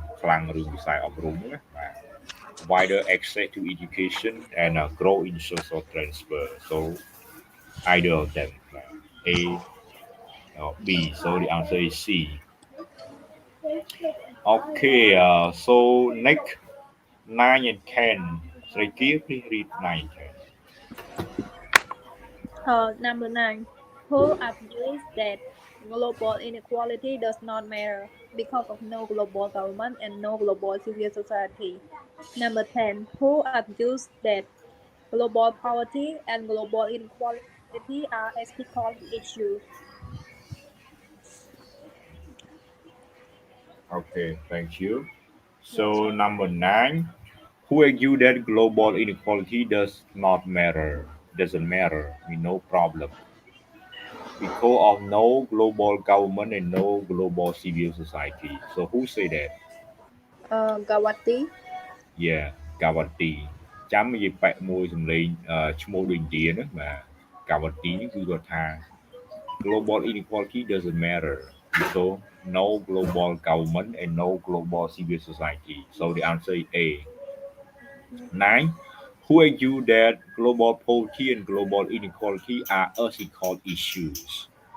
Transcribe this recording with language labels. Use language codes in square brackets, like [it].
[km] ខ្លាំងរឿងវិស័យអប់រំណាបាទ [en] wider access to education and grow in social transfer so either of them A or B so the answer is C okay so next 9 and 10 Sriki please read 9 and 10 Number 9. Who argues that global inequality does not matter because of no global government and no global civil society? Number 10. Who argues that global poverty and global inequality are ethical issues? Okay, thank you. So number 9, who argue that global inequality doesn't matter, no problem. Because of no global government and no global civil society. So who say that? Gawati. Yeah, Gawati. [km] ចាំនិយាយប៉ែកមួយសំឡេងឈ្មោះដូចឥណ្ឌាណាបាទ [en] Gawati នេះគឺគាត់ថា global inequality doesn't matter because no global government and no global civil society. So the answer is A. 9. Who argue that global poverty and global inequality are ethical issues?